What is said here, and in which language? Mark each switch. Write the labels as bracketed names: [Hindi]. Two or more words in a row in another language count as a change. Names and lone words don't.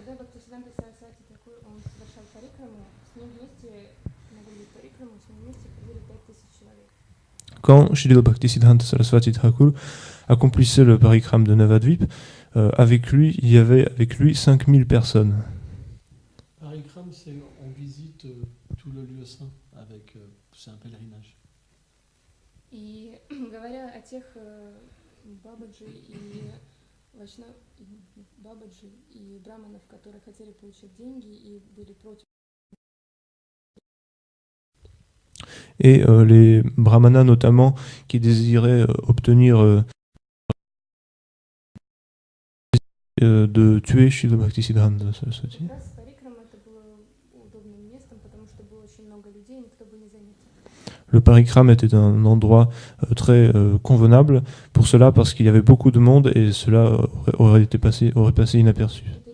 [French] Quand Srila Bhaktisiddhanta Saraswati Thakur accomplissait le parikram de Navadvip, avec lui, il y avait avec lui 5000 personnes. Parikram, c'est on visite tout le lieu saint avec c'est un pèlerinage. [Russian] И говоря о тех бабаджи и бабаджи и браманов, которые хотели получить деньги и были против. [French] Et les brahmanas notamment qui désiraient obtenir de tuer Srila Bhaktisiddhanta Saraswati. Le parikram était un endroit très convenable pour cela parce qu'il y avait beaucoup de monde et cela aurait passé inaperçu.